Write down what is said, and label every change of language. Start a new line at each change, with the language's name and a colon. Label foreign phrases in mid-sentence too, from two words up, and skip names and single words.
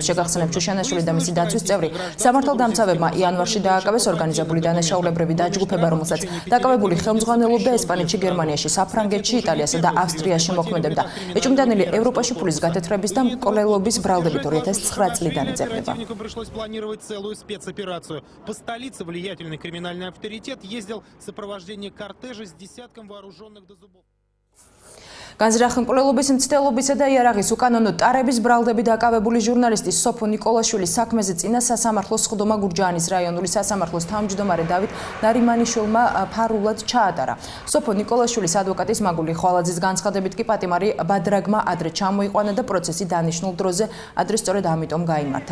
Georgian: შეგახსენებთ, შუშანაშვილი და მისი დაცვის წევრი სამართალდამცავებმა იანვარში დააკავეს ორგანიზებული დანაშაულებრივი დაჯგუფება, რომელსაც დაკავებული ხელმძღვანელობდა ესპანეთში, გერმანიაში, საფრანგეთში, იტალიასა და ავსტრიაში მოქმედებდა. ეჭვმიტანილი ევროპაში ფულის გათეთრების და კოლელობის ბრალდებით 2009 წლიდან იძებნება.
Russian: Пришлось планировать целую спецоперацию. По столице влиятельный криминальный авторитет ездил в сопровождении кортежа с десятком вооруженных до зубов.
Georgian: განზრახ მკვლელობის მცდელობისა და იარაღის უკანონო ტარების ბრალდები დაკავებული ჟურნალისტი სოფო ნიკოლაშვილის საქმეზე წინა სასამართლოს სხდომა გურჯაანის რაიონული სასამართლოს თავმჯდომარე დავით ნარიმანიშვილმა ფარულად ჩაატარა. სოფო ნიკოლაშვილის ადვოკატის მაგული ხვალაძის განცხადებით კი პატიმარი ბადრაგმა ადრე ჩამოიყვანა და პროცესი დანიშნულ დროზე ადრე სწორედ ამიტომ გაიმართა.